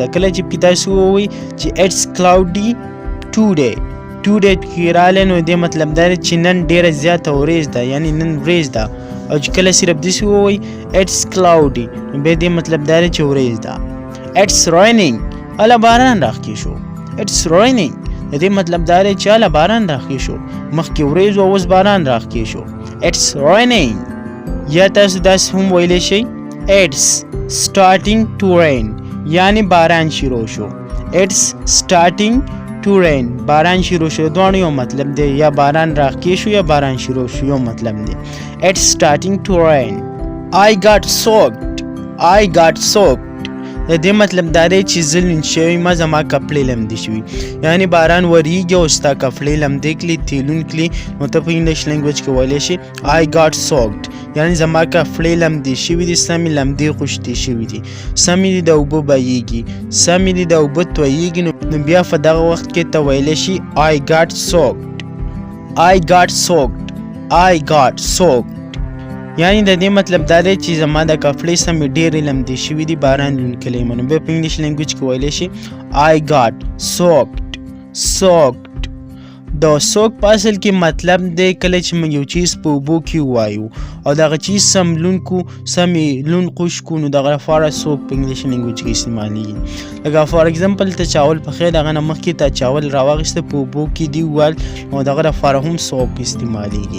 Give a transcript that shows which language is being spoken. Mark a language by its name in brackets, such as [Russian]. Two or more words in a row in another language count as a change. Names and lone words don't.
[Pashto] کله چې پې تاسو ووایي چې [English] it's cloudy today [Pashto] کې راغلی نو دې مطلب دا دی چې نن ډېره زیاته ورېځ ده، یعنی نن ورېځ ده. او چې کله صرف داسې ووایي [English] it's cloudy [Pashto] نو بیا دې مطلب دا دی چې ورېځ ده. [English] It's raining [Pashto] هله باران راښکې شو. [English] It's raining [Pashto] د دې مطلب دا دی چې هله باران راښکې شو، مخکې ورېځ و اوس باران راښکې شو. [English] It's raining [Pashto] یا تاسو داسې هم ویلی شئ [English] It's starting to rain [Pashto] یعنی باران شروع شو. [English] It's starting to rain [Pashto] باران شروع شو، دواړو یو مطلب دی، یا باران راښکې شو یا باران شروع شو، یو مطلب دی. [English] It's starting to rain. I got soaked [Pashto] د دې مطلب دا دی چې زه لوند شوی ما، زما کپړې لمدې شوي، یعنی باران وریږي او ستا کپړې لمدې کړي، تیلون کړي، نو ته په [English] English language [Pashto] کې ویلی شي [English] I got soaked [Pashto] یعنی زما کپړې لمدې شوي دي، سمې لمدې خوشتې شوي دي، سمې دي د اوبه بهیږي، سمې دي د اوبه تویږي، نو بیا په دغه وخت کې ته ویلی شي I [English] got soaked [Pashto] یعنی د دې مطلب دا دی چې زما د کپړې سمې ډېرې لمدې شوي دي، باران لوند کړی یم، نو بیا په [English] English language [Pashto] کې ویلی شي [English] I got soaked. [Pashto] د soak په اصل کې مطلب دی کله چې موږ یو چیز په اوبو کې ووایو او دغه چیز سم لوند کړو، سمې لوند خوش کړو، نو دغه لپاره soak په [English] English language [Pashto] کې استعمالیږي. لکه [English] for example [Pashto] ته چاول پخې، دغه نه مخکې ته چاول راواخیسته په اوبو کې دي وویل، نو دغه لپاره هم soak استعمالیږي.